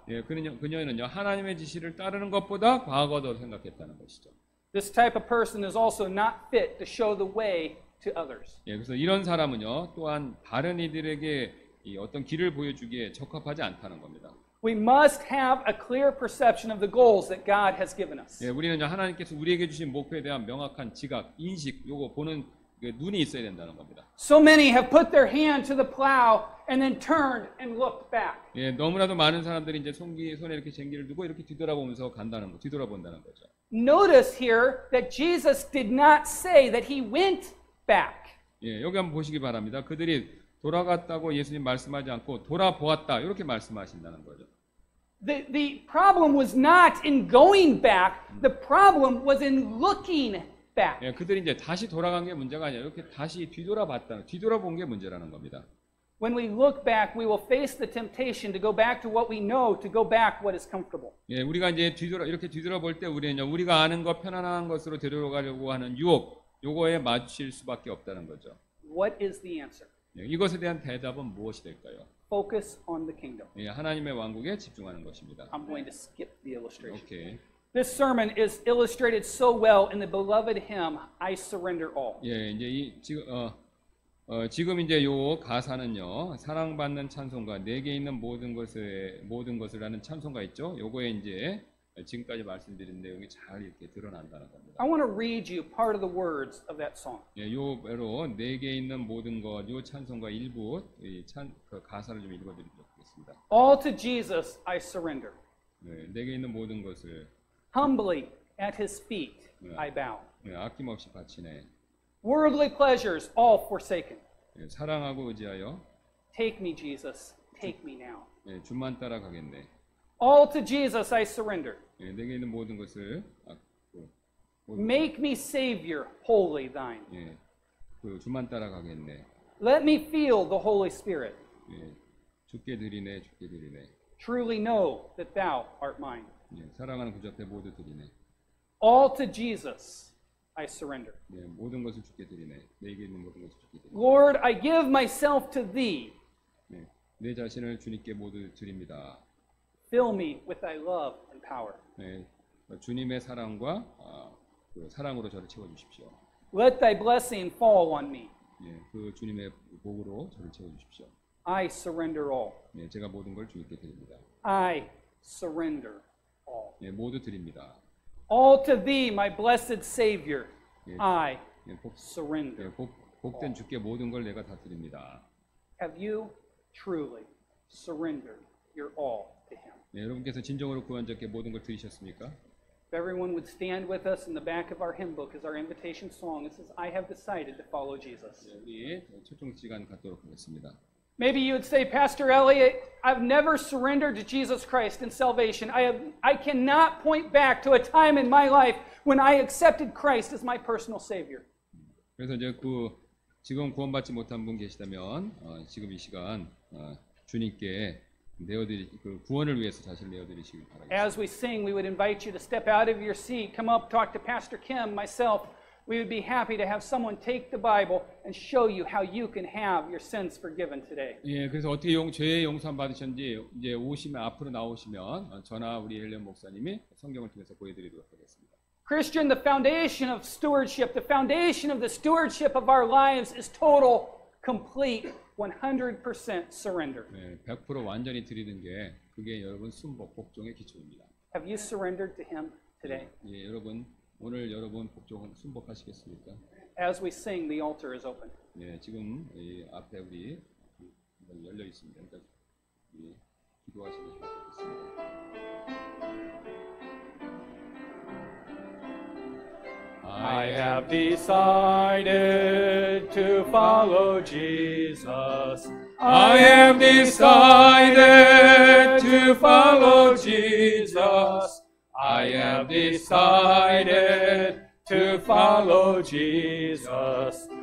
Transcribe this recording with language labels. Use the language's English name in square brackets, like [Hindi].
[Korean] 예, 그녀는요, 하나님의 지시를 따르는 것보다 과거도 생각했다는 것이죠. [English] This type of person is also not fit to show the way to others. [Korean] 예, 그래서 이런 사람은요, 또한 다른 이들에게 이 어떤 길을 보여주기에 적합하지 않다는 겁니다. [English] We must have a clear perception of the goals that God has given us. [Korean] 예, 우리는요, 하나님께서 우리에게 주신 목표에 대한 명확한 지각, 인식, 요거 보는 눈이 있어야 된다는 겁니다. [English] So many have put their hand to the plow and then turned and looked back. [Korean] 예, 너무나도 많은 사람들이 이제 손에 이렇게 쟁기를 두고 이렇게 뒤돌아보면서 뒤돌아본다는 거죠. [English] Notice here that Jesus did not say that he went back. [Korean] 예, 여기 한번 보시기 바랍니다. 그들이 돌아갔다고 예수님 말씀하지 않고 돌아보았다 이렇게 말씀하신다는 거죠. [English] The problem was not in going back. The problem was in looking back. [Korean] 예, 그들이 이제 다시 돌아간 게 문제가 아니라 이렇게 다시 뒤돌아본 게 문제라는 겁니다. [English] When we look back, we will face the temptation to go back to what we know, to go back what is comfortable. [Korean] 예, 우리가 이제 이렇게 뒤돌아볼 때 우리는 우리가 아는 것 편안한 것으로 되돌아가려고 하는 유혹, 요거에 맞출 수밖에 없다는 거죠. [English] What is the answer? [Korean] 예, 이것에 대한 대답은 무엇이 될까요? [English] Focus on the kingdom. [Korean] 예, 하나님의 왕국에 집중하는 것입니다. [English] I'm going to skip the illustration. [Korean] 오케이. [English] This sermon is illustrated so well in the beloved hymn, I Surrender All. [Korean] 예, 이제 지금 이제 요 가사는요, 사랑받는 찬송가, 내게 있는 모든 것을라는 찬송가 있죠. 요거에 이제 지금까지 말씀드린 내용이 잘 이렇게 드러난다는 겁니다. [English] I want to read you part of the words of that song. [Korean] 예, 요로 내게 있는 모든 것, 요 찬송가 일부 그 가사를 좀 읽어드리도록 하겠습니다. [English] All to Jesus I surrender. [Korean] 네, 내게 있는 모든 것을 [English] Humbly at his feet I bow. [Korean] 네, 아낌없이 바치네. [English] Worldly pleasures all forsaken. [Korean] 예, 사랑하고 의지하여 [English] Take me, Jesus, take me now. [Korean] 예, 주만 따라가겠네. [English] All to Jesus I surrender. [Korean] 예, 내게 있는 모든 것을 [English] Make me Savior, wholly thine. [Korean] 예, 그 주만 따라가겠네. [English] Let me feel the Holy Spirit. [Korean] 예, 주께 드리네. [English] Truly know that thou art mine. [Korean] 예, 사랑하는 구주 앞에 모두 드리네. [English] All to Jesus I surrender. [Korean] 예, 모든 것을 주께 드리네. 내게 있는 모든 것을 주께 드리네. [English] Lord, I give myself to thee. [Korean] 예, 내 자신을 주님께 모두 드립니다. [English] Fill me with thy love and power. [Korean] 예, 주님의 사랑과 그 사랑으로 저를 채워주십시오. [English] Let thy blessing fall on me. [Korean] 예, 그 주님의 복으로 저를 채워주십시오. [English] I surrender all. [Korean] 예, 제가 모든 걸 주님께 드립니다. [English] I surrender all. [Korean] 예, 모두 드립니다. [English] All to thee, my blessed Savior, 예, I 예, surrender. [Korean] 복된 주께 모든 걸 내가 다 드립니다. [English] Have you truly surrendered your all to him? [Korean] 예, 여러분께서 진정으로 구원자께 모든 걸 드리셨습니까? [English] If everyone would stand with us in the back of our hymn book as our invitation song, it says, I have decided to follow Jesus. [Korean] 예, 우리 초청 시간 갖도록 하겠습니다. [English] Maybe you would say, Pastor Elliott, I've never surrendered to Jesus Christ in salvation. I cannot point back to a time in my life when I accepted Christ as my personal Savior. [Korean] 그래서 이제 지금 구원받지 못한 분 계시다면 지금 이 시간 주님께 그 구원을 위해서 자신을 내어드리시길 바랍니다. [English] As we sing, we would invite you to step out of your seat, come up, talk to Pastor Kim, myself. We would be happy to have someone take the Bible and show you how you can have your sins forgiven today. [Korean] 예, 그래서 어떻게 죄의 용서함 받으셨는지 이제 앞으로 나오시면 저나 우리 헬렌 목사님이 성경을 통해서 보여드리도록 하겠습니다. [English] Christian, the foundation of stewardship, the foundation of the stewardship of our lives is total, complete, 100% surrender. [Korean] 예, 100% 완전히 드리는 게 그게 여러분 순복 복종의 기초입니다. [English] Have you surrendered to Him today? [Korean] 예, 오늘 여러분 순복하시겠습니까? [English] As we sing, the altar is open. [Korean] 예, 지금 이 앞에 우리 열려 있습니다. 그러니까 우리 기도하시면 좋겠습니다. [English] I have decided to follow Jesus. I have decided to follow Jesus. I have decided to follow Jesus.